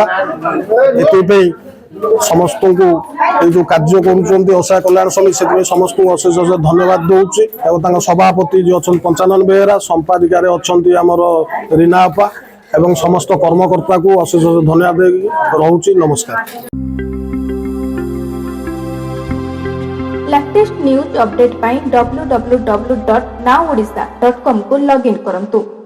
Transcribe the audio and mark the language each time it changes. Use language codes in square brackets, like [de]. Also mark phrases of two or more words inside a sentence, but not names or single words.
[or] ଏଥିପାଇଁ ସମସ୍ତଙ୍କୁ ଏଇ ଯେଉଁ କାର୍ଯ୍ୟ କରୁଛନ୍ତି ଅସହାୟ କଲ୍ୟାଣ ସମିତି, ସେଥିପାଇଁ ସମସ୍ତଙ୍କୁ ଅଶେଷ ଅଶେଷ ଧନ୍ୟବାଦ ଦେଉଛି। ଏବଂ ତାଙ୍କ ସଭାପତି ଯିଏ ଅଛନ୍ତି ପଞ୍ଚାନନ ବେହେରା, ସମ୍ପାଦିକାରେ ଅଛନ୍ତି ଆମର ରୀନା ଆପା ଏବଂ ସମସ୍ତ କର୍ମକର୍ତ୍ତାକୁ ଅଶେଷ ଅଶେଷ ଧନ୍ୟବାଦ ଦେଇକି ରହୁଛି। ନମସ୍କାର। [en] latest news update [or] ପାଇଁ www.nowodisha.com କୁ ଲଗଇନ କରନ୍ତୁ।